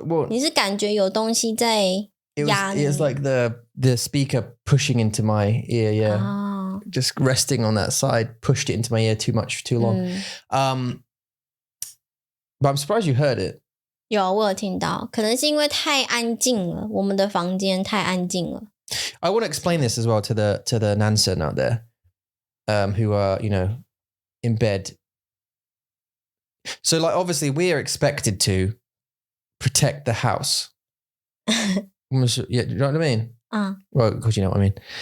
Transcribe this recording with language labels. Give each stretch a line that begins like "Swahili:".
Chinese: 你是感觉有东西在压你？
English: It's like the speaker pushing into my ear, yeah. Just resting on that side, pushed it into my ear too much, too long. But I'm surprised you heard it.
Chinese: 有，我有听到，可能是因为太安静了，我们的房间太安静了。
English: I want to explain this as well to the Nansen out there, who are, in bed. So, like, obviously, we are expected to protect the house. Yeah, do you know what I mean? Well, of course you know what I mean.